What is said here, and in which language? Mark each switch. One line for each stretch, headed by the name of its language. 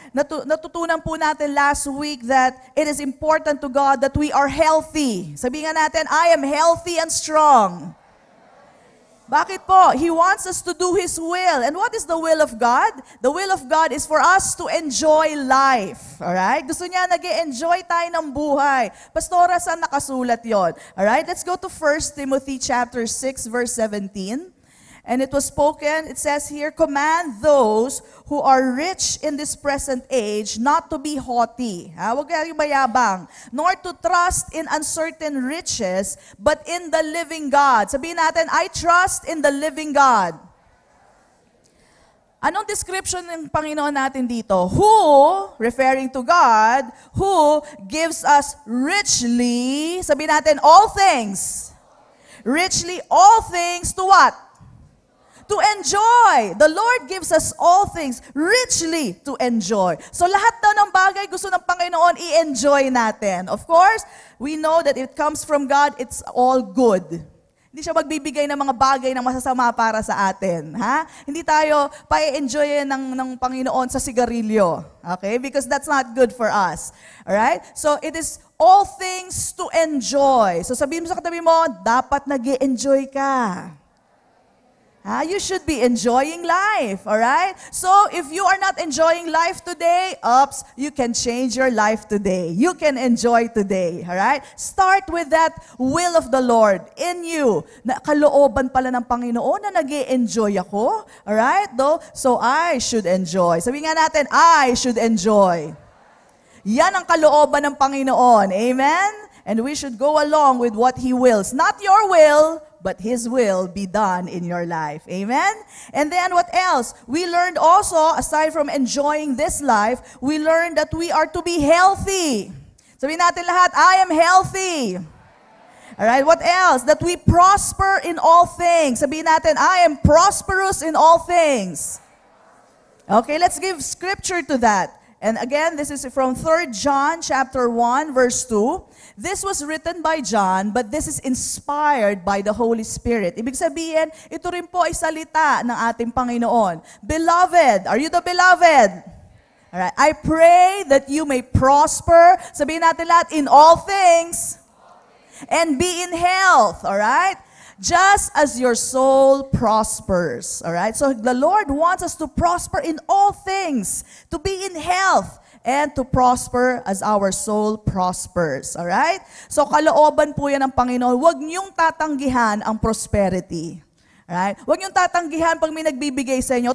Filipino: Natutunan po natin
English: last week that it is important to God that we are healthy.
Filipino: Sabihin nga natin,
English: I am healthy and strong.
Filipino: Bakit po?
English: He wants us to do His will. And what is the will of God? The will of God is for us to enjoy life. Alright?
Filipino: Gusto niya nag-enjoy tayo ng buhay.
English: Pastora,
Filipino: saan nakasulat yon?
English: Alright? Let's go to 1 Timothy chapter 6, verse 17. And it was spoken, it says here, command those who are rich in this present age not to be haughty.
Filipino: Huwag kayong mayabang.
English: Nor to trust in uncertain riches, but in the living God.
Filipino: Sabihin natin,
English: I trust in the living God.
Filipino: Anong description ng Panginoon natin dito?
English: Who, referring to God, who gives us richly,
Filipino: sabihin natin,
English: all things. Richly, all things to what? To enjoy. The Lord gives us all things richly to enjoy.
Filipino: So lahat daw ng bagay gusto ng Panginoon i-enjoy natin. Of course, we know that it comes from God, it's all good. Hindi siya magbibigay ng mga bagay na masasama para sa atin. Ha? Hindi tayo pa-enjoy ng Panginoon sa sigarilyo.
English: Okay? Because that's not good for us. Alright? So it is all things to enjoy. So
Filipino: sabihin mo sa katabi mo, dapat nag-i-enjoy ka.
English: You should be enjoying life, all right? So, if you are not enjoying life today, you can change your life today. You can enjoy today, all right? Start with that will of the Lord in you.
Filipino: Na kalooban pala ng Panginoon na nag-i-enjoy ako, all right?
English: So, I should enjoy.
Filipino: Sabihin nga natin,
English: I should enjoy.
Filipino: Yan ang kalooban ng Panginoon, amen?
English: And we should go along with what He wills. Not your will, but His will be done in your life. Amen? And then what else? We learned also, aside from enjoying this life, we learned that we are to be healthy.
Filipino: Sabihin natin lahat,
English: I am healthy. Alright, what else? That we prosper in all things.
Filipino: Sabihin natin,
English: I am prosperous in all things. Okay, let's give scripture to that. And again, this is from 3 John chapter 1, verse 2. This was written by John, but this is inspired by the Holy Spirit.
Filipino: Ibig sabihin, ito rin po ay salita ng ating Panginoon.
English: Beloved, are you the beloved? Alright, I pray that you may prosper,
Filipino: sabihin natin lahat,
English: in all things, and be in health, alright? Just as your soul prospers, alright? So the Lord wants us to prosper in all things, to be in health, and to prosper as our soul prospers.
Filipino: Alright? So, kalooban po yan ng Panginoon. Huwag niyong tatanggihan ang prosperity. Alright? Huwag niyong tatanggihan pag may nagbibigay sa inyo.